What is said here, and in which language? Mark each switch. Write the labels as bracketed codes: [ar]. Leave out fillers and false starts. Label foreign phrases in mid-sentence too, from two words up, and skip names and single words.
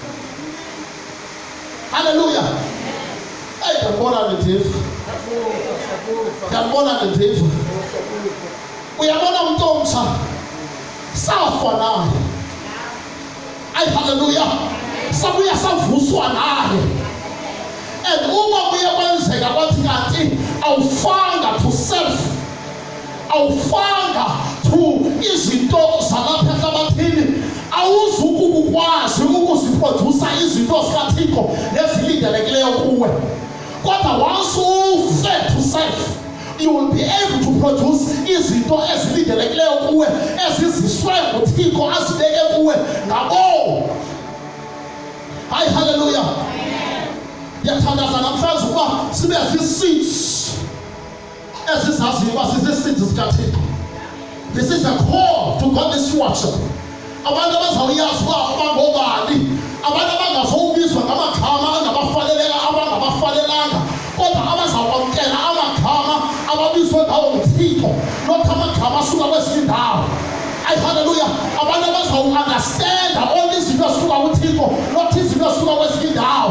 [xh] Hallelujah. Ndiyabona nediva. Uyabona umntu omtsha safa naye, haleluya, sabuya savuswa naye. And uma kuye kwenzeka kwathi kanti awufanga [en] to self, [xh] awufanga to izinto zalapha ehlabathini, awuzukukwazi ukuziprodusa izinto zikaThixo nezilindelekileyo kuwe. Kodwa once ufe [en] to self, you will be able to produce [xh] izinto ezilindelekileyo kuwe, eziziswe nguThixo azibeke kuwe ngabo. Hayi haleluya. Ngiyathandaza namhlanje ukuba sibe zii-seeds ezizaziyo uba zizii-seeds zikaThixo. [en] This is a call to godly stewardship. [xh] Abantu abazawuyazi uba bangobani, abantu abangazowubizwa ngamagama angabafanelanga, abangabafanelanga, kodwa abazakwamkela amagama ababizwe ngawo nguThixo, not amagama asuka kwezinye indawo. Hayi haleluya. Abantu abazawu-understanda all izinto ezisuka kuThixo, not izinto ezisuka kwezinye indawo.